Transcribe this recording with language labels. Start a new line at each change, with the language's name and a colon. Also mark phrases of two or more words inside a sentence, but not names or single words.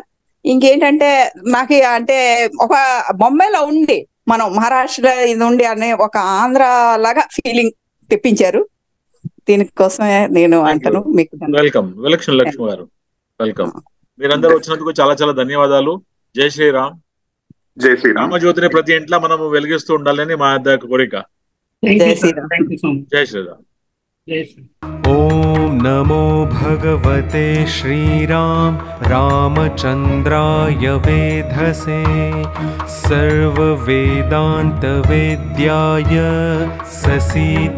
Telugu: ఇంకేంటంటే నాకు అంటే ఒక బొంబాయిలో ఉండి మనం మహారాష్ట్ర ఇది ఉండి అనే ఒక ఆంధ్ర లాగా ఫీలింగ్ తెప్పించారు. దీనికోసమే నేను అంటాను మీకు వెల్కమ్. లక్ష్మి గారు వెల్కమ్. మీరందరూ వచ్చినందుకు చాలా చాలా ధన్యవాదాలు. జై శ్రీరామ్. జై శ్రీరామ్. రామజ్యోతిని ప్రతి ఇంట్లో మనం వెలిగిస్తూ ఉండాలని మా కోరిక. జై శ్రీరామ్. జై శ్రీరామ్. జై శ్రీరామ్.
Sanskrit: ॐ नमो भगवते श्रीराम रामचन्द्राय वेधसे सर्ववेदान्तवेद्याय ससी